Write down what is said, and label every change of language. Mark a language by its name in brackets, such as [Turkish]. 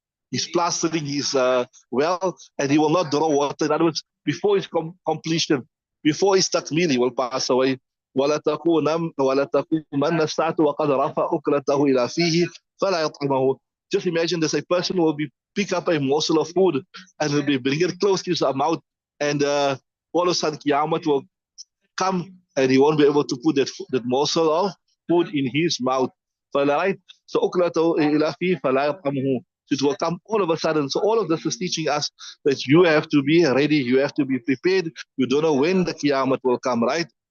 [English] He's plastering his well, and he will not draw water. In other words, before his completion, before his takmil, he will pass away. [Arabic] ولا تقومن الساعة وقد رفع أكلته إلى فيه فلا يطعمه. [English] Just imagine there's a person who will pick up a morsel of food and will be bring it close to his mouth, and all of a sudden Qiyamah will come and he won't be able to put that morsel of food in his mouth. Right? [Arabic] So أكلته إلى فيه فلا يطعمه. [English] It will come all of a sudden. So all of this is teaching us that you have to be ready, you have to be prepared. You don't know when the Qiyamah will come, right?